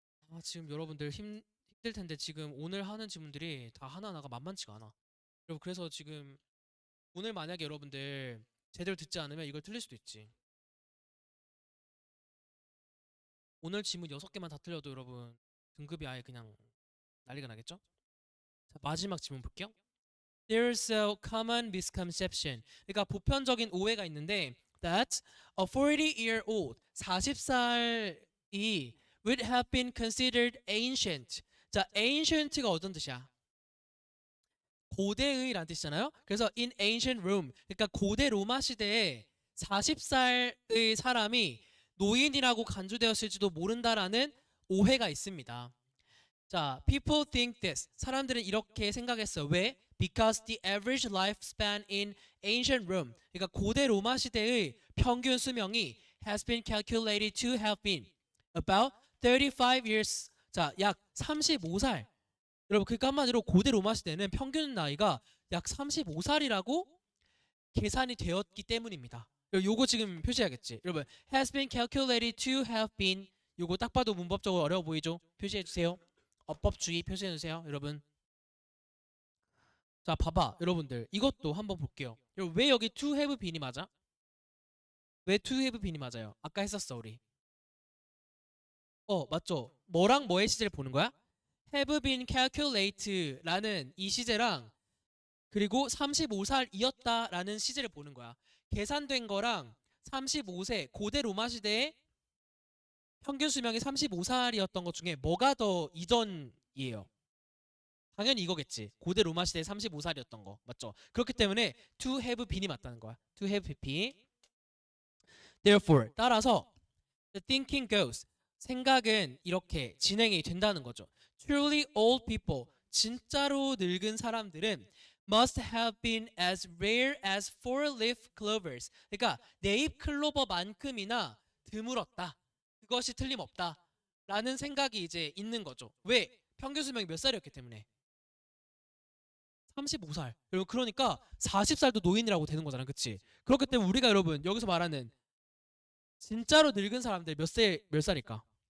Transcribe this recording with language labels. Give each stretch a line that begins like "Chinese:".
Korean: 아, 지금 여러분들 힘들 텐데 지금 오늘 하는 질문들이 다 하나하나가 만만치가 않아. 여러분 그래서 지금 오늘 만약에 여러분들 제대로 듣지 않으면 이걸 틀릴 수도 있지. 오늘 질문 6개만 다 틀려도 여러분 등급이 아예 그냥 난리가 나겠죠? 자, 마지막 질문 볼게요.
English: There's a common misconception.
Korean: 그러니까 보편적인 오해가 있는데
English: that a 40-year-old
Korean: 40살이
English: would have been considered ancient.
Korean: 자, ancient가 어떤 뜻이야? 고대의란 뜻이잖아요. 그래서
English: in ancient Rome,
Korean: 그러니까 고대 로마 시대에 40살의 사람이 노인이라고 간주되었을지도 모른다라는 오해가 있습니다.
English: 자, people think this.
Korean: 사람들은 이렇게 생각했어. 왜?
English: Because the average lifespan in ancient Rome,
Korean: 그러니까 고대 로마 시대의 평균 수명이
English: has been calculated to have been about 35 years.
Korean: 자, 약 35살. 여러분, 그러니까 한마디로 고대 로마 시대는 평균 나이가 약 35살이라고 계산이 되었기 때문입니다. 요거 지금 표시해야겠지.
English: 여러분, has been calculated to have been.
Korean: 요거 딱 봐도 문법적으로 어려워 보이죠? 표시해 주세요. 어법주의 표시해 주세요, 여러분. 자, 봐봐, 여러분들. 이것도 한번 볼게요. 여러분, 왜 여기
English: to have been
Korean: 이 맞아? 왜 to have been이 맞아요? 아까 했었어, 우리. 맞죠? 뭐랑 뭐의 시제를 보는 거야?
English: have been calculate
Korean: 라는 이 시제랑 그리고 35살이었다라는 시제를 보는 거야. 계산된 거랑 35세 고대 로마 시대의 평균 수명이 35살이었던 것 중에 뭐가 더 이전이에요? 당연히 이거겠지. 고대 로마 시대 35살이었던 거. 맞죠? 그렇기 때문에
English: to have been
Korean: 이 맞다는 거야.
English: to have been. Therefore,
Korean: 따라서
English: the thinking goes.
Korean: 생각은 이렇게 진행이 된다는 거죠.
English: Truly old people.
Korean: 진짜로 늙은 사람들은
English: must have been as rare as four-leaf clovers.
Korean: 그러니까 네잎 클로버만큼이나 드물었다. 그것이 틀림없다. 라는 생각이 이제 있는 거죠. 왜? 평균 수명이 몇 살이었기 때문에. 35살. 여러분 그러니까 40살도 노인이라고 되는 거잖아. 그치? 그렇기 때문에 우리가 여러분 여기서 말하는 진짜로 늙은 사람들 몇 살일까?